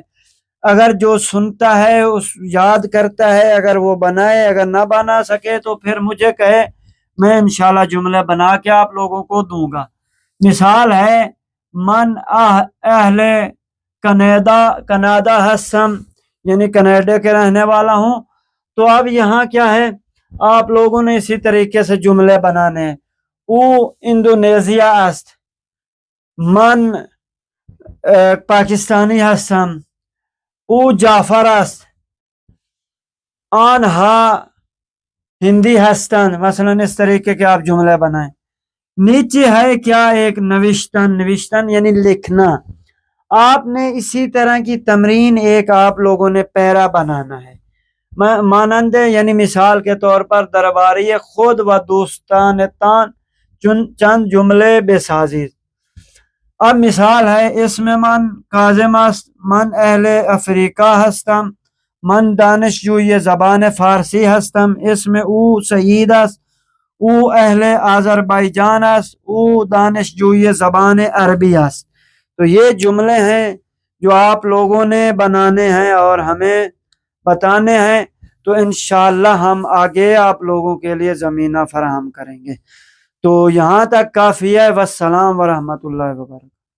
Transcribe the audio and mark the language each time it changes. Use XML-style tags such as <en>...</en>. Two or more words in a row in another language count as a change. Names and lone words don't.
<ur>اگر جو سنتا ہے اس یاد کرتا ہے، اگر وہ بنائے، اگر نہ بنا سکے تو پھر مجھے کہے، میں انشاءاللہ جملے بنا کے آپ لوگوں کو دوں گا۔ مثال ہے</ur> <fa>من اہل کناڈا ہستم،</fa> <ur>یعنی کینیڈا کے رہنے والا ہوں۔ تو اب یہاں کیا ہے، آپ لوگوں نے اسی طریقے سے جملے بنانے ہیں۔</ur> <fa>او اندونیزیا است، من پاکستانی ہستم، او جعفر است، آنہا ہندی ہستن،</fa> <ur>مثلا اس طریقے کے آپ جملے بنائیں۔ نیچے ہے کیا، ایک نوشتن یعنی لکھنا۔ آپ نے اسی طرح کی تمرین ایک آپ لوگوں نے پیرا بنانا ہے، مانند یعنی مثال کے طور پر</ur> <fa>درباری خود و دوستان تان چند جملے بے سازی۔</fa> <ur>اب مثال ہے اس میں</ur> <fa>من کاظم است، من اہل افریقہ ہستم، من دانشجوی زبان فارسی ہستم،</fa> <ur>اس میں</ur> <fa>او سعید است، او اہل آذربائیجان است، او دانشجوی زبان عربی است۔</fa> <ur>تو یہ جملے ہیں جو آپ لوگوں نے بنانے ہیں اور ہمیں بتانے ہیں۔ تو انشاءاللہ ہم آگے آپ لوگوں کے لیے زمینہ فراہم کریں گے۔ تو یہاں تک کافی ہے۔</ur> <ar>والسلام ورحمۃ اللہ وبرکاتہ۔</ar>